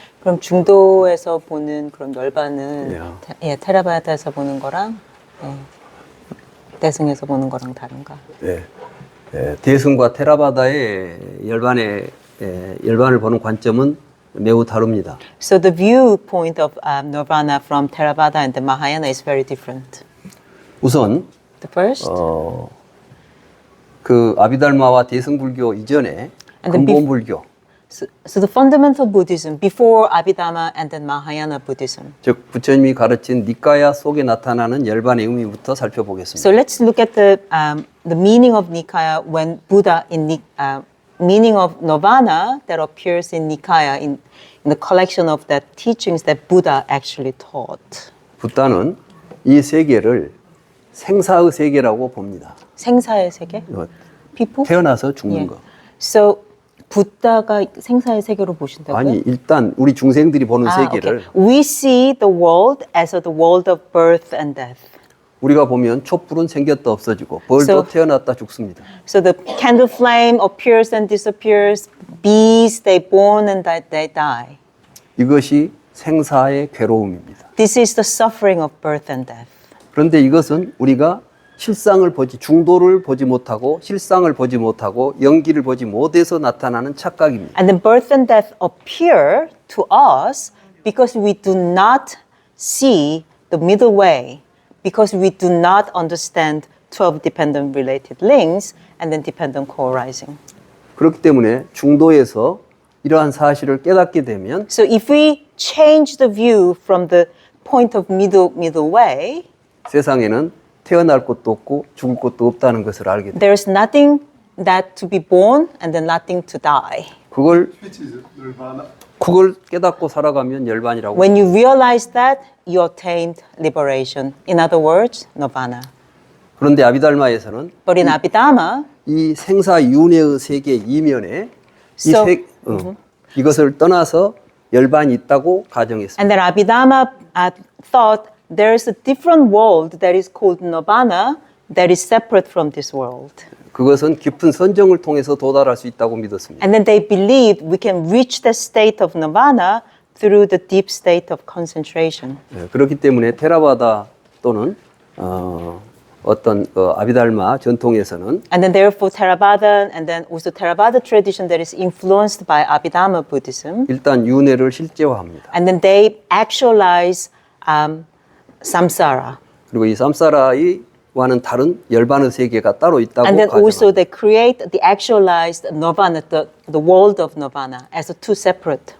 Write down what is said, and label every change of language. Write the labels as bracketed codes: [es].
[ko] 그럼 중도에서 보는 그런 열반은 [en] Yeah. [ko] 테라바다에서 보는 거랑 대승에서 보는 거랑 다른가? 예, 대승과 테라바다의 열반을 보는 관점은 매우 다릅니다. [en] So the viewpoint of Nirvana from Theravada and the Mahayana is very different. [ko] 우선 [en] The first, [ko] 그 아비달마와 대승불교 이전에 [en] And the [ko] 근본불교, [en] so the fundamental Buddhism before Abhidhamma and then Mahayana Buddhism. [ko] 즉 부처님이 가르친 니까야 속에 나타나는 열반의 의미부터 살펴보겠습니다. [en] So let's look at the meaning of Nikaya when Buddha meaning of Nirvana that appears in Nikaya in the collection of the teachings that Buddha actually taught. [ko] 붓다는 이 세계를 생사의 세계라고 봅니다. 생사의 세계? [en] People? [ko] 태어나서 죽는 예. 거. So 부다가 생사의 세계로 보신다고요? 아니 일단 우리 중생들이 보는 세계를 [en] okay. We see the world as the world of birth and death. [ko] 우리가 보면 촛불은 생겼다 없어지고 벌도 [en] So- [ko] 태어났다 죽습니다. [en] So the candle flame appears and disappears. Bees, they born and they die. [ko] 이것이 생사의 괴로움입니다. [en] This is the suffering of birth and death. [ko] 그런데 이것은 우리가 중도를 보지 못하고 실상을 보지 못하고 연기를 보지 못해서 나타나는 착각입니다. [en] And then birth and death appear to us because we do not see the middle way, because we do not understand 12 dependent related links and then dependent co-arising. [ko] 그렇기 때문에 중도에서 이러한 사실을 깨닫게 되면 [en] So if we change the view from the point of middle way, [ko] 세상에는 태어날 것도 없고 죽을 것도 없다는 것을 알게 됩니다. [en] there's nothing that to be born and then nothing to die. [ko] 그걸 [en] Which is nirvana. [ko] 그걸 깨닫고 살아가면 열반이라고. [en] When you realize that, you attained liberation. In other words, nirvana. [ko] 그런데 아비달마에서는 [en] But in Abhidhamma, [ko] 이 생사윤회의 세계 이면에 [en] So- [ko] 이것을 떠나서 열반이 있다고 가정했습니다. [en] and then Abhidhamma thought there's a different world that is called nirvana that is separate from this world. [ko] 그것은 깊은 선정을 통해서 도달할 수 있다고 믿었습니다. [en] And then they believed we can reach the state of nirvana through the deep state of concentration. [ko] 그렇기 때문에 테라바다 또는 어떤 아비달마 전통에서는 [en] And then therefore Theravada and then also Theravada tradition that is influenced by Abhidhamma Buddhism. [ko] 일단 윤회를 실제화합니다. [en] And then they actualize samsara. [ko] 그리고 이 삼사라이와는 다른 열반의 세계가 따로 있다고 [en] And then also [ko] 가정합니다. [en] they create the actualized nirvana, the world of nirvana, as a two separate.